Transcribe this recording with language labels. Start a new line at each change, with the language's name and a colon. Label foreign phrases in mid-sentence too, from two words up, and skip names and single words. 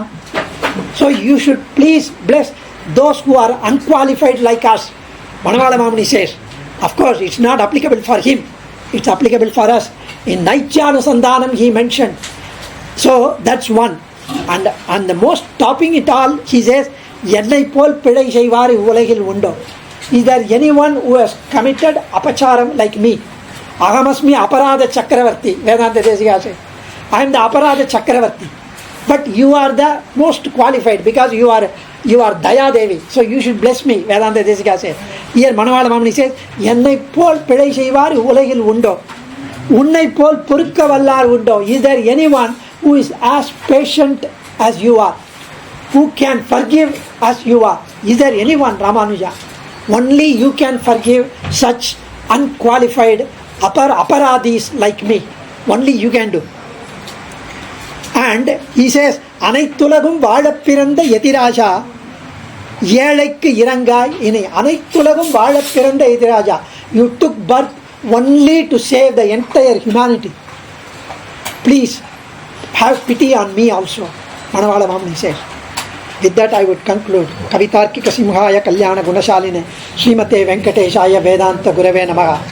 English: So you should please bless those who are unqualified like us. Manavala Mamani says, of course it's not applicable for him, it's applicable for us. In Naichyanusandanam he mentioned. So that's one. And the most topping it all, he says,
Tamil: என்னைப் போல் பிழை செய்வார் உலகில் உண்டோ.
English: Is there anyone who has committed apacharam like me?
Sanskrit: अहमस्मि अपराध चक्रवर्ती.
English: Vedanta Desika says, I am the
Sanskrit: अपराध चक्रवर्ती.
English: But you are the most qualified because you are Daya Devi. So you should bless me, Vedanta Desika says. Here Manavala Mamani says,
Tamil: என்னைப் போல் பிழை செய்வார் உலகில் உண்டோ. உன்னைப் போல் பொறுக்க வல்லார் உண்டோ.
English: Is there anyone who is as patient as you are? Who can forgive as you are? Is there anyone, Ramanuja? Only you can forgive such unqualified aparadis like me. Only you can do. And he says,
Tamil: அனைத்துலகும் வாழப்பிறந்த யதிராசா ஏழைக்கு இரங்காய் இனி. அனைத்துலகும் வாழப்பிறந்த யதிராசா.
English: You took birth only to save the entire humanity. Please have pity on me also. Manavala Mamani says. With that I would conclude.
Sanskrit: कवितार्किक सिंहाय कल्याण गुणशालिने श्रीमते वेङ्कटेशाय वेदान्त गुरवे नमः.